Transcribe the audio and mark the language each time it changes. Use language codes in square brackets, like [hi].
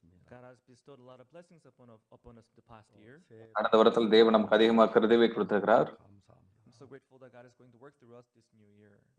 [en] God has bestowed a lot of blessings upon us the past year. [ta] கடந்த வருடத்தில் தேவன் நமக்கு அதிகமாக கிருபையை கொடுத்திருக்கிறார். [en] I'm so grateful that God is going to work through us this new year.